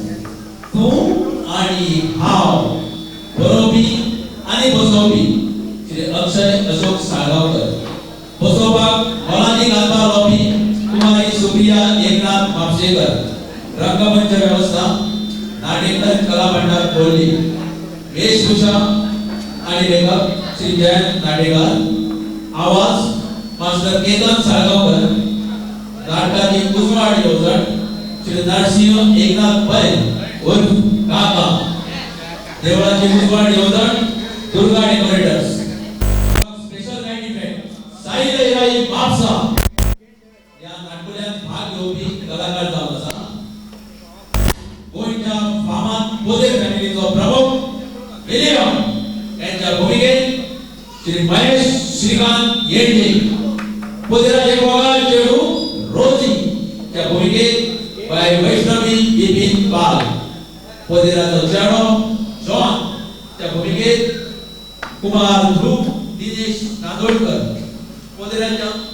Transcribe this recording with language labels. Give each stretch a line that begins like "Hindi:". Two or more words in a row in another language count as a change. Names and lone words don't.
Konkani: बरोबी आणि बसोबी श्री अक्षय अशोक साळगावकर बसोबाक मोलादी घालपा लावपी कुमारी सुप्रिया एकनाथ म्हापशेकर रंगमंच व्यवस्था नाटेकर कला भंडार कोल्ही वेशभूषा आणि लेखक श्री जयंत नाटेकर आवाज मास्टर केतन साळगावकर नाटकाची कुसवाड योजन श्री नरसिंह एकनाथ पै उर्फ काका देवळाची कुसवाड योजन दुर्गा डेकोरेटर्स स्पेशल नाईट इव्हेंट साई लहिराई बापसा या नाटकुल्यात भाग घेवपी कलाकार जावन आसा गोंयच्या फामाद पोदे फॅमिलीचो प्रमुख विलियम यांच्या भूमिकेत श्री महेश श्रीकांत येंडे पोदेराचे गोगाळ चेडू रोजी त्या भूमिकेत बाय वैष्णवी बिपिन पाल पोदेराचो चेडो जॉन त्या भूमिकेत कुमार ध्रुव दिनेश नांदोडकर पोदेराच्या